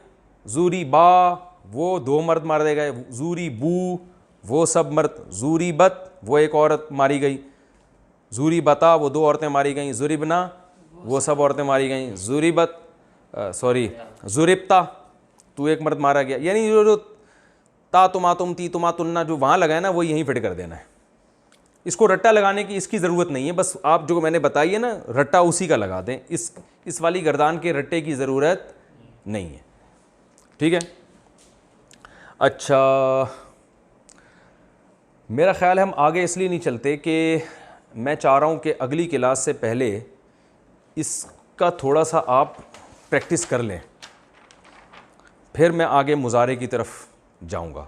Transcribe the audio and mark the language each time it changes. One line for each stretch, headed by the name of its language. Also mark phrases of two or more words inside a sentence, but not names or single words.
Urdu: زوریبا وہ دو مرد مارے گئے، زوری بو وہ سب مرد، زوری بت وہ ایک عورت ماری گئی، زوری بتا وہ دو عورتیں ماری گئیں، زوریبنا وہ سب عورتیں ماری گئیں،
Arabic: زوری بت زوریبتا
Urdu: تو ایک مرد مارا گیا. یعنی جو
Arabic: تا تما تم تی تما تننا
Urdu: جو وہاں لگا ہے نا وہ یہیں فٹ کر دینا ہے. اس کو رٹا لگانے کی اس کی ضرورت نہیں ہے، بس آپ جو میں نے بتائی ہے نا رٹا اسی کا لگا دیں، اس والی گردان کے رٹے کی ضرورت نہیں ہے. ٹھیک ہے. اچھا میرا خیال ہے ہم آگے اس لیے نہیں چلتے کہ میں چاہ رہا ہوں کہ اگلی کلاس سے پہلے اس کا تھوڑا سا آپ پریکٹس کر لیں، پھر میں آگے مضارع کی طرف جاؤں گا.